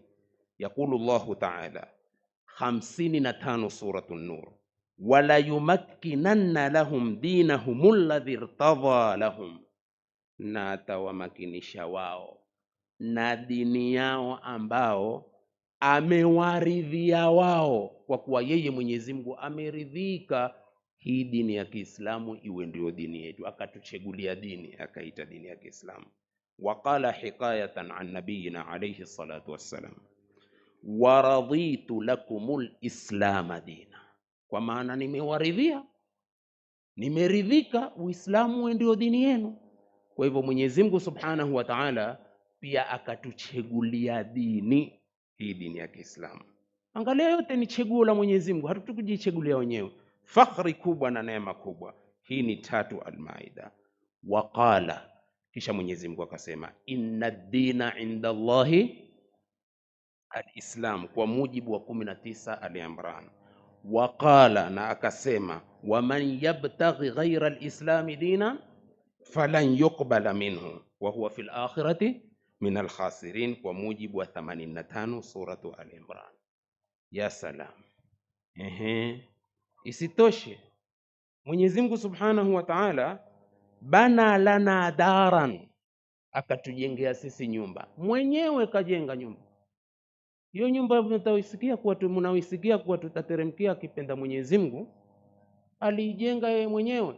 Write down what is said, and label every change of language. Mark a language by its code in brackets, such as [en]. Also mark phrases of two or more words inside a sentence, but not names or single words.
[ar] يقول الله تعالى [sw] 55 suratul Nur, [ar] وليمكنن لهم دينهم الذي ارتضى لهم, [sw] na atawamakinisha wao na dini yao ambao amewaridhia wao, kwa kuwa yeye Mwenyezi Mungu ameridhika hii dini ya Kiislamu iwe ndio dini yetu, akatuchagulia dini akaita dini ya Kiislamu. [ar] وقال حكاية عن نبينا عليه الصلاة والسلام ورضيت لكم الإسلام دينا, [sw] kwa maana nimewaridhia, nimeridhika Uislamu ndio dini yenu. Kwa hivyo Mwenyezi Mungu [ar] سبحانه وتعالى [sw] pia akatuchagulia dini hii, dini ya Kiislamu. Angalia, yote ni chaguo la Mwenyezi Mungu, hatukujichagulia wenyewe. Fakhri kubwa na neema kubwa hii. Ni 3 Al-Maida. Waqala, kisha Mwenyezi Mungu akasema, [ar] إن الدين عند الله الإسلام, [sw] kwa mujibu wa 19 Ali-Imran. Waqala, na akasema, [ar] ومن يبتغ غير الإسلام دينا فلن يقبل منه وهو في الآخرة من الخاسرين, [sw] kwa mujibu wa 85 suratu Al-Imran. [ar] يا سلام. [sw] Isitoshe Mwenyezi Mungu [ar] سبحانه وتعالى بنى لنا دارا, [sw] akatujengea sisi nyumba. Mwenyewe kajenga nyumba. Hiyo nyumba mnaoisikia kuwa tutateremkia akipenda Mwenyezi Mungu, aliijenga yeye mwenyewe.